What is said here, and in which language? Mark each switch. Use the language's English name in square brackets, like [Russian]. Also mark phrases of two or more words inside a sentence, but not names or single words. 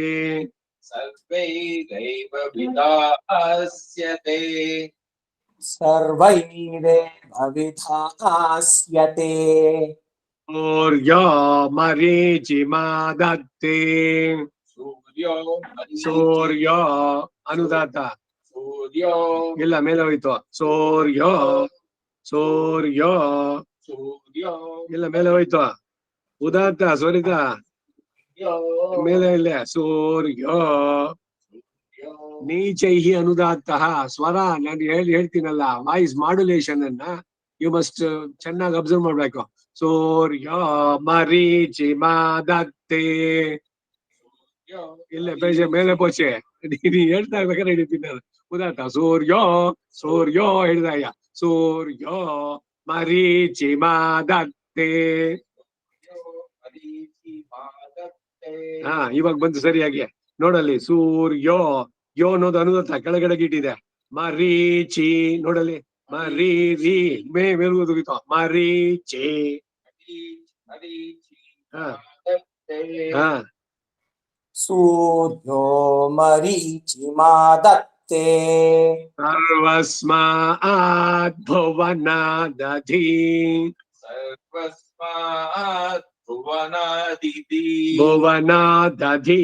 [Sanskrit] सर्वैरेव विधास्यते सर्वैरेव विधास्यते सूर्यो मरीचिमादत्ते सूर्यो सूर्यो अनुदात सूर्यो [Kannada] ಇಲ್ಲ ಮೇಲೆ ಹೋಯ್ತು [Sanskrit] ಸೂರ್ಯೋ ಸೂರ್ಯೋ सूर्यो [Kannada] ಇಲ್ಲ ಮೇಲೆ ಹೋಯ್ತು ಉದಾತ್ತ ಸ್ವರಿತ ಮೇಲೆ ಇಲ್ಲ [Sanskrit] ಸೂರ್ಯೋ ನೀಚೈಹಿ ಅನುದಾತ್ತಃ [Kannada] ಸ್ವರ ನಾನು ಹೇಳ್ತೀನಲ್ಲ [English] voice modulation [Kannada] ಅನ್ನ [English] you must [Kannada] ಚೆನ್ನಾಗಿ ಅಬ್ಸರ್ವ್ ಮಾಡ್ಬೇಕು [Sanskrit] ಸೂರ್ಯ ಮರೀಚಿ ಮಾದತ್ತೆ [Kannada] ಇಲ್ಲ ಪೇಜೆ ಮೇಲೆ ಪೋಚೆ ನೀನು ಹೇಳ್ತಾ ಇರ್ಬೇಕಾದ್ರೆ ಹಿಡಿತೀನಿ ನಾನು ಉದಾತ್ತ [Sanskrit] ಸೂರ್ಯೋ ಸೂರ್ಯೋ [Kannada] ಹಿಡ್ದಾಯ [Sanskrit] ಸೂರ್ಯೋ ಮರೀಚಿ ಮಾದತ್ತೆ [Kannada] ಹಾ ಇವಾಗ ಬಂತು ಸರಿಯಾಗಿ ನೋಡಲ್ಲಿ ಸೂರ್ಯೋ ಯೋ ಅನ್ನೋದು ಅನುದತ್ತ ಕೆಳಗಡೆ ಇಟ್ಟಿದೆ ಮರೀಚಿ ನೋಡಲ್ಲಿ ಮರೀರಿ ಮೇಲ್ಗೋಗಿತ್ತು ಮರೀಚಿ ಹಾ ಹಾ [Sanskrit] सूर्यो मरीचिमादत्ते सर्वस्मात् भुवनादधि सर्वस्मात् भुवनादिति भुवनादधि